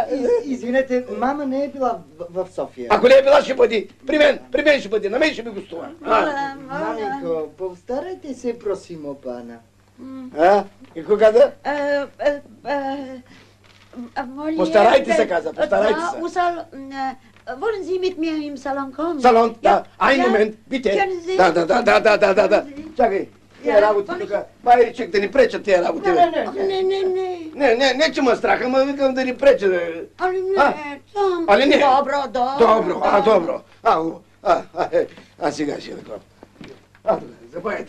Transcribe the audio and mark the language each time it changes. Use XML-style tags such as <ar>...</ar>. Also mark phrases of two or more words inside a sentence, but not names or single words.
<bg>Извинете, мама не е била в София. Ако не е била, ще бъди. При мен ще бъде, на мен ще ми гостува. Маменко, повтаряйте се,</bg> <cs>prosímo pana.</cs> <bg>Какво каза? Постарайте се, каза, постарайте се.</bg> <de>Wollen Sie mit mir im Salon kommen?</de> <bg>Салон, да.</bg> <de>Ein Moment, bitte.</de> <bg>Да. Чакай. Тия работи тук. Байричек да ни пречат тия работи. Не, че ме страх, ама викам да ни пречат. Али не? Добро. Сега ще да забавяйте.</bg>